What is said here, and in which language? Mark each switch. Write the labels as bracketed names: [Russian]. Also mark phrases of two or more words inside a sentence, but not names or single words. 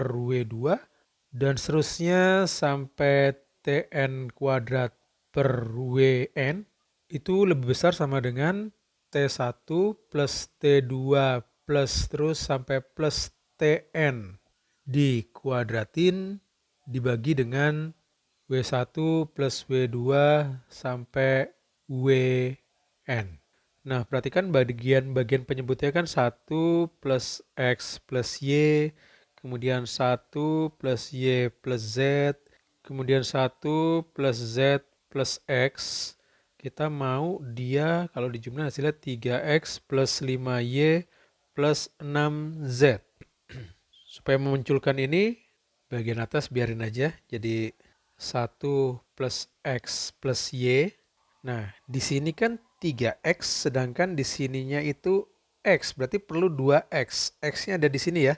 [Indonesian] W2 dan seterusnya sampai Tn kuadrat per Wn itu lebih besar sama dengan T1 plus T2 plus terus sampai plus Tn dikuadratin dibagi dengan W1 plus W2 sampai Wn. Nah, perhatikan bagian-bagian penyebutnya kan 1 plus X plus Y, kemudian 1 plus Y plus Z, kemudian 1 plus Z plus X. Kita mau dia kalau dijumlah hasilnya 3X plus 5Y plus 6Z. Supaya memunculkan ini, bagian atas biarin aja. Jadi 1 plus X plus Y. Nah, di sini kan 3X, sedangkan di sininya itu X. Berarti perlu 2X. X-nya ada di sini ya.